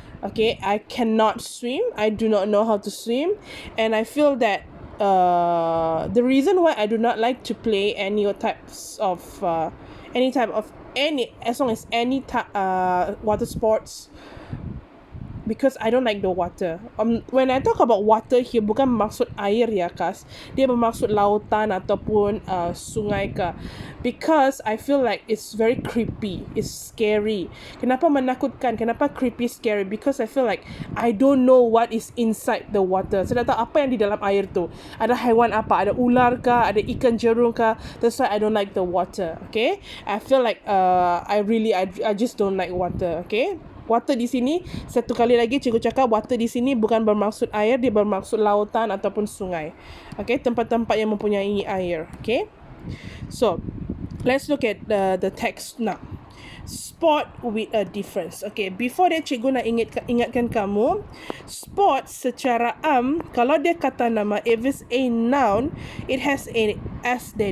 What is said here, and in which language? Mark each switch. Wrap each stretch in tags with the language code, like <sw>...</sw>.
<en>Okay, I cannot swim. I do not know how to swim, and I feel that the reason why I do not like to play any types of as long as any water sports, because I don't like the water. When I talk about water here,</en> <ms>bukan bermaksud air ya,</ms> <en>Kas.</en> <ms>Dia bermaksud lautan ataupun sungai ke.</ms> <en>Because I feel like it's very creepy. It's scary.</en> <ms>Kenapa menakutkan?</ms> <en>Kenapa creepy, scary? Because I feel like I don't know what is inside the water.</en> <ms>Saya tak tahu apa yang di dalam air tu. Ada haiwan apa? Ada ular ke? Ada ikan jerung ke?</ms> <en>That's why I don't like the water. Okay? I feel like I just don't like water.</en> <ms>Okay? Water di sini, satu kali lagi cikgu cakap, water di sini bukan bermaksud air, dia bermaksud lautan ataupun sungai. Okay, tempat-tempat yang mempunyai air.</ms> <en>Okay, so let's look at the text now. Sport with a difference. Okay, before that</en> <ms>cikgu nak ingatkan kamu,</ms> <en>sport</en> <ms>secara kalau dia kata nama,</ms> <en>if it's a noun, it has a S there.</en>